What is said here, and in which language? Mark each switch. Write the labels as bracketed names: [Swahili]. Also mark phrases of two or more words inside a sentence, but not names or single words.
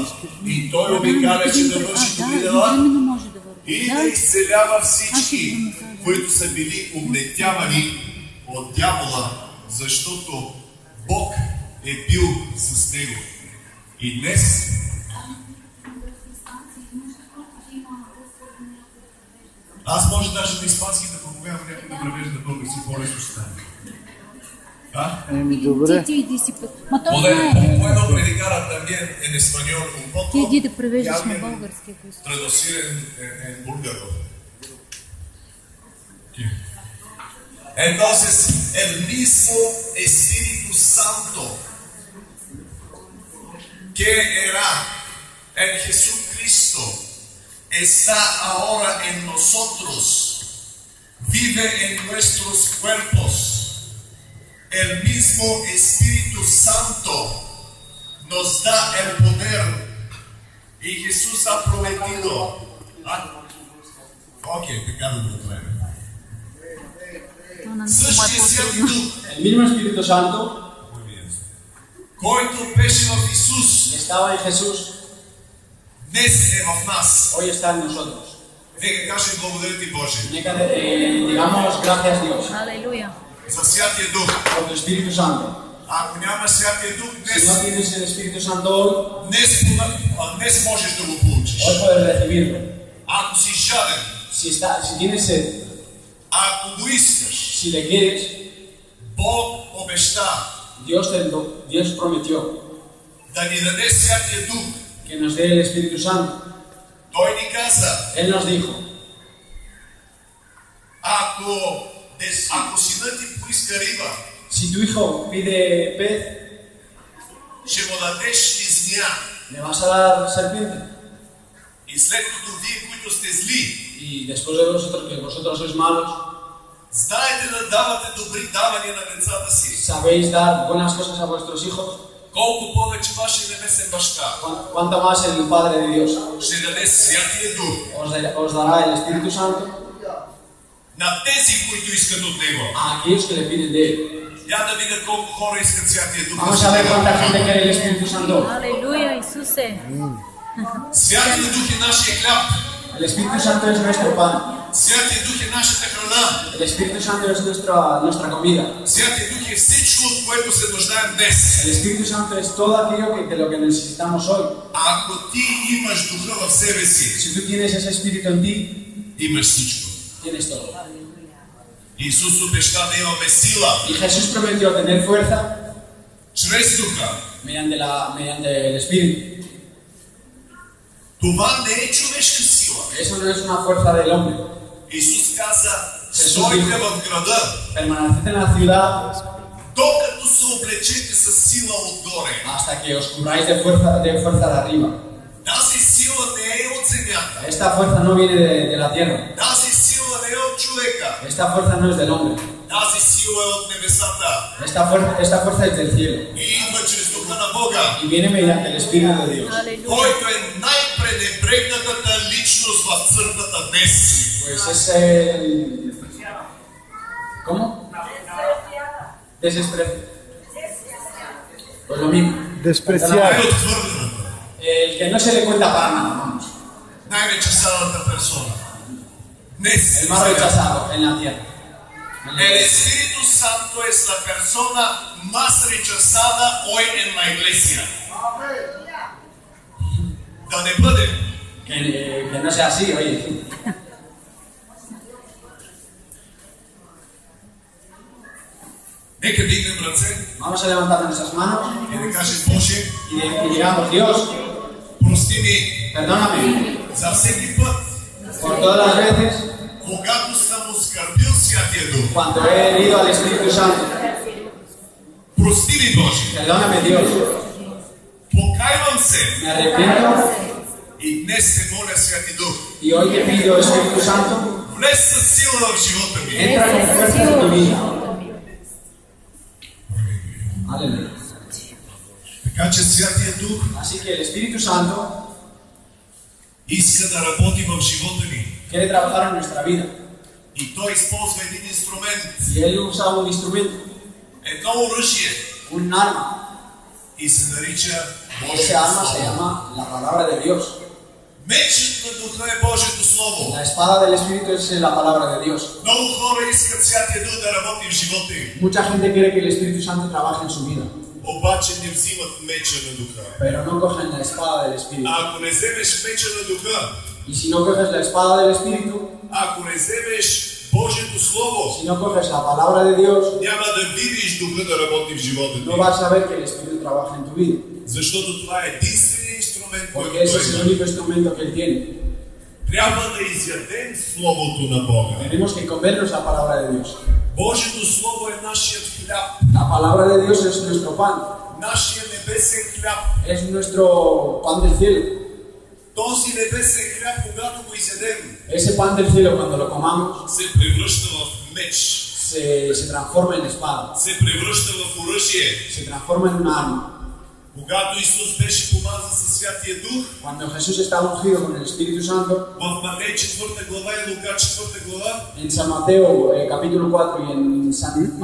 [Bulgarian] И Той обикаляше да върши добри дела и да изцелява всички, които са били угнетявани от дявола, защото Бог е бил с него. И днес аз може даже на испански да проповядам, някой да превежда български, по-лесно ще стане. Добре. [Spanish] Puedo predicar también en español un poco. [Bulgarian] Ти иди да превеждаш на български. [Spanish] Traducir en búlgaro. Entonces, el mismo Espíritu Santo que era en Jesucristo está ahora en nosotros, vive en nuestros cuerpos. El mismo Espíritu Santo nos da el poder y Jesús ha prometido. Ok, pecado de otra vez. [Bulgarian] Същия Святи Дух, [Spanish] El mismo Espíritu Santo [Bulgarian] който беше в Исус, [Spanish] estaba en Jesús, [Bulgarian] днес е в нас. [Spanish] hoy está en nosotros. [Bulgarian] Нека кажем благодаря ти Боже [Spanish] Digamos gracias Dios Aleluya. [Bulgarian] за Святия Дух. [Spanish] por tu Espíritu Santo. [Bulgarian] Ако нямаш Святия Дух [Spanish] Si [Bulgarian] днес, [Spanish] no tienes el Espíritu Santo hoy, [Bulgarian] днес можеш да го получиш. [Spanish] hoy puedes recibirlo. [Bulgarian] Ако си жаден, [Spanish] Si tienes sed, [Bulgarian] ако го искаш, [Spanish] si le quieres, [Bulgarian] Бог обеща [Spanish] Dios prometió [Bulgarian] да ни даде Святия Дух. [Spanish] que nos dé el Espíritu Santo. [Bulgarian] Той ни каза, [Spanish] Él nos dijo, [Bulgarian] ако синът ти поиска риба, [Spanish] si tu hijo pide pez, [Bulgarian] ще му дадеш змия. [Spanish] le vas a dar serpiente. [Bulgarian] И след като вие, които сте зли, [Spanish] Y después de vosotros, que vosotros sois malos, [Bulgarian] знаете да давате добри давания на децата си, [Spanish] sabéis dar buenas cosas a vuestros hijos, [Bulgarian] колко повече вашия небесен баща [Spanish] cuánto más el Padre de Dios [Bulgarian] ще даде Святия Дух [Spanish] os dará el Espíritu Santo [Bulgarian] на тези, които искат от Него. [Spanish] a aquellos que le piden de Él. [Bulgarian] Я да видя колко хора искат Святия Дух. [Spanish] Vamos a ver cuánta gente quiere el Espíritu Santo. Aleluya, Jesús. [Bulgarian] Святия Дух е нашия хляб. [Spanish] El Espíritu Santo es nuestro pan. [Bulgarian] Святия Дух е нашата храна. [Spanish] El Espíritu Santo es nuestra comida. [Bulgarian] Святия Дух е всичко, от което се нуждаем днес. [Spanish] El Espíritu Santo es todo aquello de lo que necesitamos hoy. [Bulgarian] Ако ти имаш Духа в себе си, [Spanish] Si tú tienes ese Espíritu en ti, [Bulgarian] имаш всичко. [Spanish] tienes todo. [Bulgarian] Исус обеща да имаме сила [Spanish] Y Jesús prometió tener fuerza [Bulgarian] чрез Духа. [Spanish] mediante el Espíritu. [Bulgarian] Това не е човешка сила. [Spanish] Eso no es una fuerza del hombre. [Bulgarian] Исус каза, стойте в града, [Spanish] Permaneced en la ciudad [Bulgarian] докато се облечете с сила отгоре. [Spanish] hasta que os cubráis de fuerza de arriba. [Bulgarian] Тази сила не е от земята. [Spanish] Esta fuerza no viene de la tierra. [Bulgarian] Тази сила не е от човека. [Spanish] Esta fuerza no es del hombre. [Bulgarian] Тази сила е от небесата. [Spanish] Esta fuerza es del cielo. [Bulgarian] И идва чрез Духа на Бога, [Spanish] Y viene mediante el Espíritu de Dios. Aleluya. [Bulgarian] който е най-пренебрегнатата личност в църквата днес. [Spanish] Pues es el... ¿Cómo? Desprecio. Pues lo mismo. Despreciar. [Bulgarian] Най-отхвърлената, [Spanish] El que no se le cuenta para nada, vamos. [Bulgarian] най-речесаната персона. Днес [Spanish] El más rechazado en la tierra. El Espíritu Santo es la persona más rechazada hoy en la iglesia. [Bulgarian] Да не бъде. [Spanish] Que no sea así, oye. [Bulgarian] Нека дигнем ръце [Spanish] Vamos a levantar nuestras manos [Bulgarian] и да кажем, Боже, [Spanish] y digamos, Dios, [Bulgarian] прости ми [Spanish] perdóname [Bulgarian] за всеки път, [Spanish] por todas las veces [Bulgarian] когато съм оскърбил Святия Дух. [Spanish] cuando he herido al Espíritu Santo. [Bulgarian] Прости ми, Боже. [Spanish] Perdóname, Dios. [Bulgarian] Покайвам се [Spanish] Me arrepiento [Bulgarian] и днес те моля, Святи Дух, [Spanish] y hoy te pido, Espíritu Santo, [Bulgarian] влез със сила в живота ми. [Spanish] entra con fuerza en tu vida. Aleluya. [Bulgarian] Така че Святия Дух [Spanish] Así que el Espíritu Santo [Bulgarian] иска да работи в живота ни. [Spanish] quiere trabajar en nuestra vida. [Bulgarian] И той използва един инструмент, [Spanish] Y Él usa un instrumento, [Bulgarian] едно оръжие [Spanish] un arma. [Bulgarian] и се нарича [Spanish] Ese [Bulgarian] Божието [Spanish] arma se [Bulgarian] Слово. [Spanish] llama la palabra de Dios. [Bulgarian] Мечът на Духа е Божието Слово. [Spanish] La espada del Espíritu es la palabra de Dios. [Bulgarian] Много хора искат Святия Дух да работи в живота им, [Spanish] Mucha gente quiere que el Espíritu Santo trabaje en su vida, [Bulgarian] обаче не взимат меча на Духа. [Spanish] pero no cogen la espada del Espíritu. [Bulgarian] А ако не вземеш меча на Духа, [Spanish] Y si no coges la espada del Espíritu, [Bulgarian] ако не вземеш Божието Слово, [Spanish] si no coges la palabra de Dios, [Bulgarian] няма да видиш Духа да работи в живота [Spanish] no [Bulgarian] ти. [Spanish] vas a ver que el Espíritu trabaja en tu vida, [Bulgarian] Защото това е единственият инструмент, който [Spanish] porque ese es el [Bulgarian] има. [Spanish] único instrumento que Él tiene. [Bulgarian] Трябва да изядем Словото на Бога. [Spanish] Tenemos que comernos la palabra de Dios. [Bulgarian] Божието Слово е нашият хляб, [Spanish] La palabra de Dios es nuestro pan, [Bulgarian] нашия небесен хляб. [Spanish] es nuestro pan del cielo. [Bulgarian] Този небесен хляб, когато го изядем, [Spanish] Ese pan del cielo, cuando lo comamos, [Bulgarian] се превръща в меч, [Spanish] se transforma en espada, [Bulgarian] се превръща в оръжие. [Spanish] se transforma en un arma. [Bulgarian] Когато Исус беше помазан със Святия Дух, [Spanish] Cuando Jesús estaba ungido con el Espíritu Santo, [Bulgarian] в Матей 4 глава и Лука 4 глава, [Spanish] en San Mateo capítulo 4 y en San